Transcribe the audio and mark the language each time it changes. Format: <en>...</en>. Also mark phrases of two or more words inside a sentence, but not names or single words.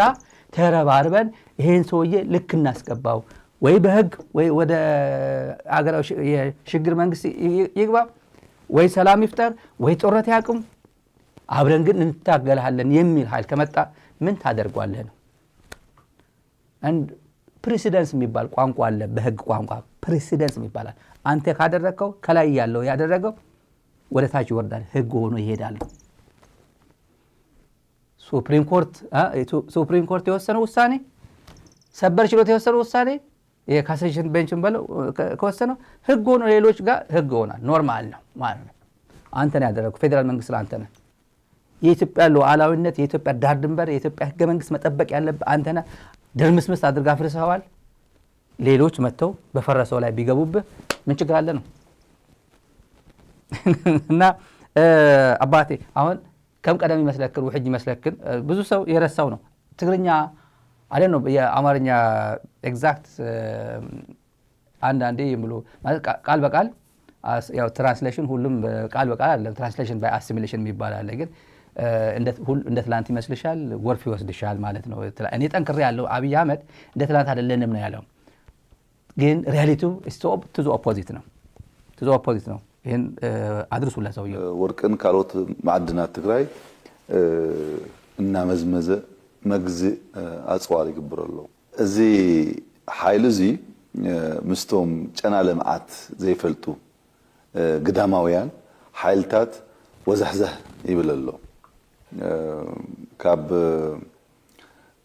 <am>ተረባርበን ይሄን ሰውዬ ልክ እናስገባው ወይ በህግ ወይ ወደ አገራው የሽግግር መንግስት ይግባ ወይ ሰላም ይፍጠር ወይ ጦርነት ያቁም አብረን ግን እንታገላለን የሚል ኃይል ከመጣ ምን ታደርጓለህ ነው</am> <en>and precedence</en> <am>የሚባል ቋንቋ አለ በህግ ቋንቋ precedence የሚባል አንተ ካደረከው ከላይ ያለው ያደረገው ወደ ታች ይወርዳል ህግ ሆኖ ይሄዳል</am> <en>Supreme Court</en> <am>የወሰነው ውሳኔ ሰበር ችሎት የወሰነው ውሳኔ</am> <en>cassation bench</en> <am>በለው ከወሰነው ህግ ሆኖ ሌሎች ጋር ህግ ሆናል ኖርማል ነው ማለት ነው አንተ ነህ ያደረከው ፌደራል መንግስት አንተ ነህ የኢትዮጵያ ሉዓላዊነት የኢትዮጵያ ዳር ድንበር የኢትዮጵያ ህገ መንግስት መጠበቅ ያለበት አንተ ነህ ደርምስምስ አድርጋ ፍርሰዋል ሌሎች መተው በፈረሰው ላይ ቢገቡብህ ምን ችግር አለ ነው እና አባቴ አሁን</am> <ti>ከም ቀደም ይመስለክን ወህጅ ይመስለክን</ti> <am>ብዙ ሰው የረሳው ነው ትግርኛ አይደል ነው የአማርኛ ኤግዛክት አንዳንዴ ይምሉ ማለት ቃል በቃል ያው ትራንስሌሽን ሁሉም ቃል በቃል አለ</am> <en>translation by assimilation</en> <am>የሚባል ግን እንደ ትላንት ይመስልሻል ወርፍ ይወስድሻል ማለት ነው እኔ ጠንክሬ ያለው አብይ አህመድ እንደ ትላንት አይደለንም ነው ያለው ግን</am> <en>reality stop to the opposite</en> <am>ነው ይሄን አድርሱላ ሰውየው</am> <ti>ወርቅን ካሎት ማዕድናት ትግራይ እና መዝመዘ መግዝ አጽዋር ይግብረሉ እዚ ኃይል እዚ ምስቶም ጨና ለማዓት ዘይፈልጡ ግዳማውያን ኃይልታት ወዛህዛህ ይብለሉ ካብ</ti>